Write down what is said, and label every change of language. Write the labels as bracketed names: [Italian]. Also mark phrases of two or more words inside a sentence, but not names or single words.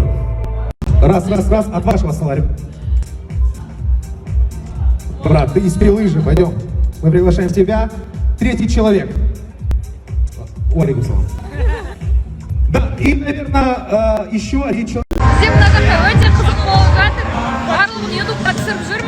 [Russian] Раз, от вашего стола. Брат, ты из Пилы же, пойдем. Мы приглашаем тебя. Третий человек. Олег Ислам. Да, и, наверное, еще один человек. [Kazakh] Земногорка өте қызық болып жатыр. Барлығын ютубқа түсіріп жүрмін.